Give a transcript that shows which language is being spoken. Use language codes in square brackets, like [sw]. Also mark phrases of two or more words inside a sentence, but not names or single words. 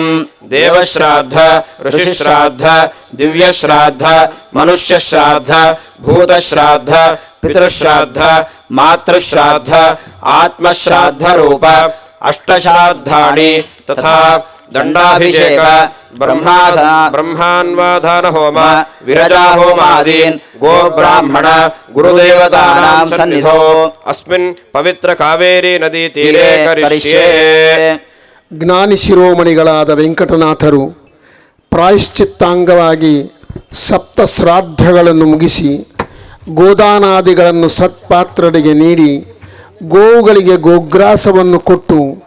[sa] ದೇವಶ್ರಾದ್ಧ ಋಷಿಶ್ರಾದ್ಧ ದಿವ್ಯಶ್ರಾದ್ಧ ಮನುಷ್ಯಶ್ರಾದ್ಧ ಭೂತಶ್ರಾದ್ಧ ಪಿತೃಶ್ರಾದ್ಧ ಮಾತೃಶ್ರಾದ್ಧ ಆತ್ಮಶ್ರಾದ್ಧ ರೂಪ ಅಷ್ಟಶ್ರಾದ್ದಾನಿ ತಥಾ ದಂಡಾಭಿಷೇಕ ಬ್ರಹ್ಮಾನ್ವಾಧಾನ ಹೋಮ ವಿರಜಾ ಹೋಮಾದೀನ್ ಗೋ ಬ್ರಾಹ್ಮಣ ಗುರುದೇವತಾನಾಂ ಸನ್ನಿಧೋ ಅಸ್ಮಿನ್ ಪವಿತ್ರ ಕಾವೇರಿ ನದಿ ತೀರೆ ಕರಿಷ್ಯೆ. [kn] ಜ್ಞಾನಿ ಶಿರೋಮಣಿಗಳಾದ ವೆಂಕಟನಾಥರು ಪ್ರಾಯಶ್ಚಿತ್ತಾಂಗವಾಗಿ ಸಪ್ತ ಶ್ರಾದ್ದಗಳನ್ನು ಮುಗಿಸಿ ಗೋದಾನಾದಿಗಳನ್ನು ಸತ್ಪಾತ್ರರಿಗೆ ಗೋವುಗಳಿಗೆ ಗೋಗ್ರಾಸವನ್ನು ಕೊಟ್ಟು